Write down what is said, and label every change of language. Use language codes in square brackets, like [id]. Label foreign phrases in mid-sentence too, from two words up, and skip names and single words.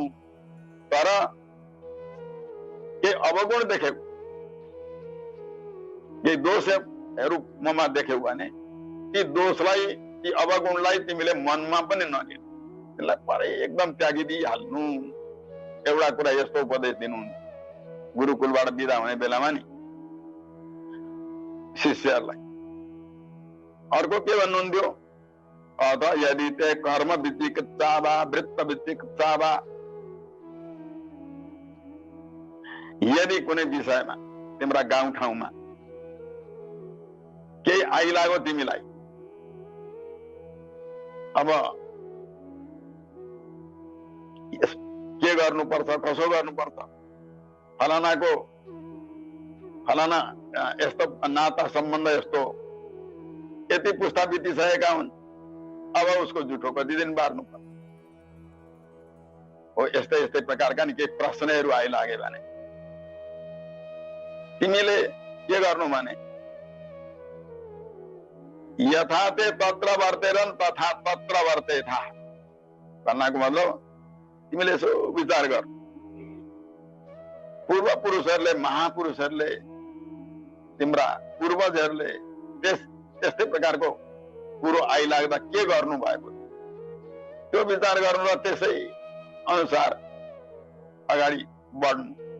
[ne] तर के अवगुण देख्यौ, के दोषहरू ममा देख्यौ भने ती दोषलाई, ती अवगुणलाई तिमीले मनमा पनि नलिनु, त्यसलाई परै एकदम त्यागिदिइहाल्नु। एउटा कुरा यस्तो उपदेश दिनुहुन्छ गुरुकुलबाट बिदा हुने बेलामा नि शिष्यहरूलाई। अर्को के भन्नुहुन्थ्यो? [sa] अथ यदि ते कर्म विचिकित्सा वा वृत्त विचिकित्सा वा, [ne] यदि कुनै विषयमा तिम्रा गाउँठाउँमा केही आइलाग्यो तिमीलाई, अब के गर्नुपर्छ, कसो गर्नुपर्छ, फलाना यस्तो नाता सम्बन्ध यस्तो, यति पुस्ता बितिसकेका हुन्, अब उसको जुठो कति दिन बार्नु पर्छ हो। यस्तै यस्तै प्रकारका नि केही प्रश्नहरू आइलागे भने तिमीले के गर्नु भने [sa] यथा ते तत्र वर्तेरन् तथा तत्र वर्तेथा [ne] भन्नाको मतलब तिमीले यसो विचार गर। पूर्व पुरुषहरूले, महापुरुषहरूले, तिम्रा पूर्वजहरूले त्यस्तै प्रकारको कुरो आइलाग्दा के गर्नु भएको, त्यो विचार गर्नु र त्यसै अनुसार अगाडि बढ्नु।